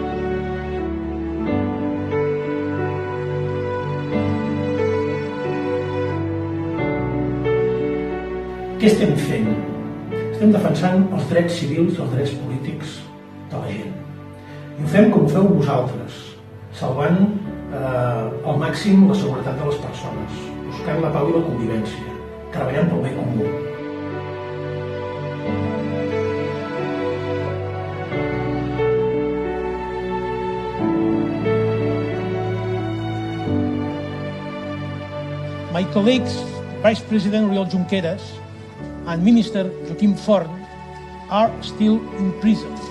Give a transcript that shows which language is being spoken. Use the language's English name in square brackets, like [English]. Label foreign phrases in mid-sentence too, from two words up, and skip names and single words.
[Catalan] Què estem fent? Estem defensant els drets civils i els drets polítics de la gent. I ho fem com ho feu vosaltres, salvant al màxim la seguretat de les persones, buscant la pau i la convivència, treballant pel bé comú. [English] My colleagues, Vice President Oriol Junqueras and Minister Joaquim Forn are still in prison,